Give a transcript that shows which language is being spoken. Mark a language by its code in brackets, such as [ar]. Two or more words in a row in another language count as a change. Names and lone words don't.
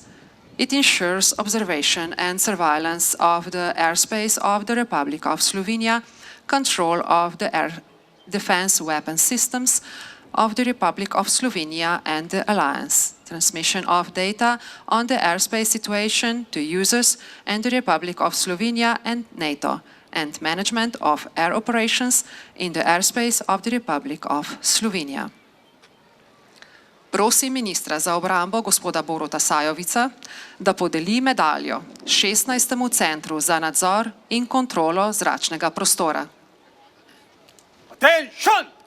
[en] It ensures observation and surveillance of the airspace of the Republic of Slovenia, control of the air defense weapon systems of the Republic of Slovenia and the alliance, transmission of data on the airspace situation to users and the Republic of Slovenia and NATO, and management of air operations in the airspace of the Republic of Slovenia. [sl] Prosim ministra za obrambo gospoda Boruta Sajovica, da podeli medaljo 16. centru za nadzor in kontrolo zračnega prostora. [en] Attention!